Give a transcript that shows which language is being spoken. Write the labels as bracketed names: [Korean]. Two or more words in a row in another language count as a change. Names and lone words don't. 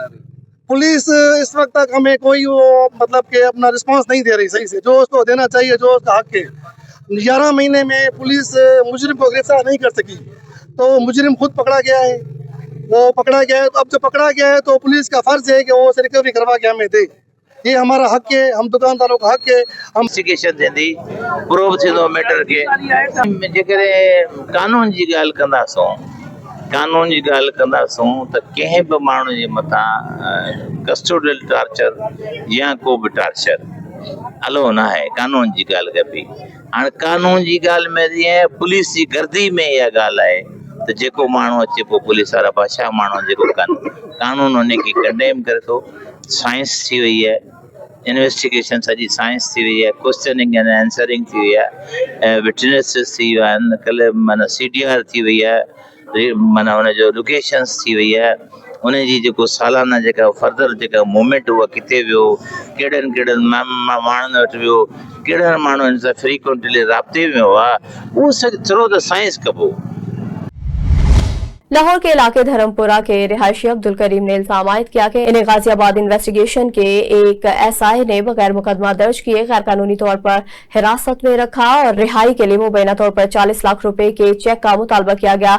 [Urdu] پولیس اس وقت تک ہمیں کوئی مطلب کہ اپنا ریسپانس نہیں دے رہی صحیح سے، جو اس کو دینا چاہیے، جو اس کا حق ہے. 11 مہینے میں پولیس مجرم کو گرفتار نہیں کر سکی، تو مجرم خود پکڑا گیا ہے. وہ پکڑا گیا ہے، تو اب جو پکڑا گیا ہے تو پولیس کا فرض ہے کہ وہ اسے ریکوری کروا کے ہمیں دے. یہ ہمارا حق ہے، ہم دکانداروں کا حق ہے. हम [Sindhi] इन्वेस्टिगेशन थींदी, प्रूव थींदो मैटर के। जेकर कानून जी ॻाल्हि कंदासूं त कंहिं बि माण्हू जे मथां [English] custodial torture [Sindhi] या को बि टार्चर अलो न आहे। कानून जी ॻाल्हि कबी। हाणे कानून जी ॻाल्हि में जीअं पुलिस जी गर्दी में इहा ॻाल्हि आहे त जेको माण्हू अचे पोइ पुलिस वारा बादशाह माण्हू जेको कानून उन खे कंडेम करे थो। साइंस थी वई है, इन्वेस्टिगेशन सॼी साइंस थी वई है, [English] questioning and answering [Sindhi] थी वई है, विटनेसिस थी विया आहिनि, कल्ह माना CDR थी वई है, माना हुनजो लोकेशंस थी वई है, उनजी जेको सालाना जेका फर्दर जेका मूवमेंट उहा किथे वियो, कहिड़नि माण्हुनि वटि वियो, कहिड़नि माण्हुनि सां फ्रीक्वेंटली राब्ते में हुआ, उहो थोरो त साइंस कबो। [Urdu] لاہور کے علاقے دھرم پورہ کے رہائشی عبدالکریم نے الزام عائد کیا کہ انہیں غازی آباد انویسٹی گیشن کے ایک SI نے بغیر مقدمہ درج کیے غیر قانونی طور پر حراست میں رکھا اور رہائی کے لیے مبینہ طور پر 40 لاکھ روپے کے چیک کا مطالبہ کیا گیا.